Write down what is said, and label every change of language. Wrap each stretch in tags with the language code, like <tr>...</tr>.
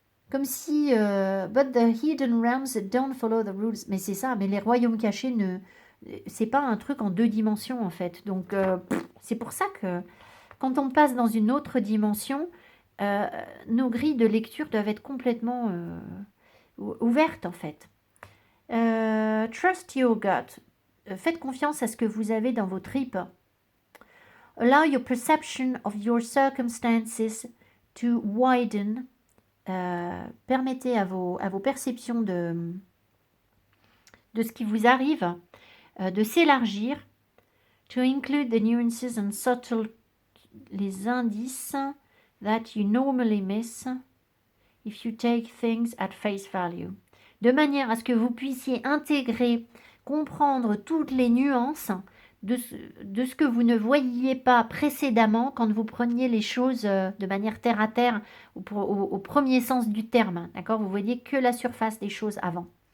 <fr>Comme si,</fr> <en>but the hidden realms don't follow the rules.</en> <fr>Mais c'est ça, mais les royaumes cachés c'est pas un truc en 2 dimensions, en fait. Donc, c'est pour ça que quand on passe dans une autre dimension, nos grilles de lecture doivent être complètement ouvertes en fait.</fr> <en>Trust your gut.</en> <fr>Faites confiance à ce que vous avez dans vos tripes.</fr> <en>Allow your perception of your circumstances to widen.</en> <fr>Permettez à vos perceptions de ce qui vous arrive de s'élargir.</fr> <en>To include the nuances and subtle</en> <fr>les indices</fr> <en>that you normally miss if you take things at face value.</en> <fr>De manière à ce que vous puissiez intégrer, comprendre toutes les nuances de ce que vous ne voyiez pas précédemment quand vous preniez les choses de manière terre à terre au premier sens du terme. D'accord? Vous voyez que la surface des choses avant.</fr>